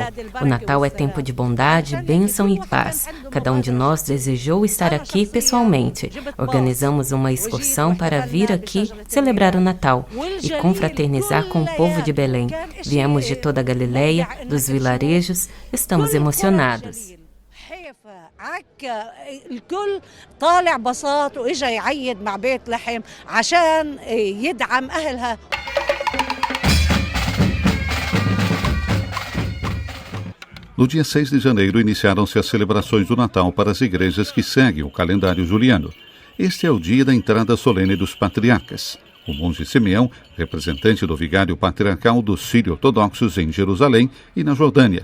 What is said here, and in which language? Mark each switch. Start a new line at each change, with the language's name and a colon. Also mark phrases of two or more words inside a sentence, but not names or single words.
Portuguese: O Natal é tempo de bondade, bênção e paz. Cada um de nós desejou estar aqui pessoalmente. Organizamos uma excursão para vir aqui celebrar o Natal e confraternizar com o povo de Belém. Viemos de toda a Galileia, dos vilarejos, estamos emocionados.
Arabic: الكل طالع بساط واجا يعيد مع بيت لحم عشان يدعم أهلها.
Portuguese: No dia 6 de janeiro, iniciaram-se as celebrações do Natal para as igrejas que seguem o calendário juliano. Este é o dia da entrada solene dos patriarcas. O monge Simeão, representante do vigário patriarcal dos sírio-ortodoxos em Jerusalém e na Jordânia.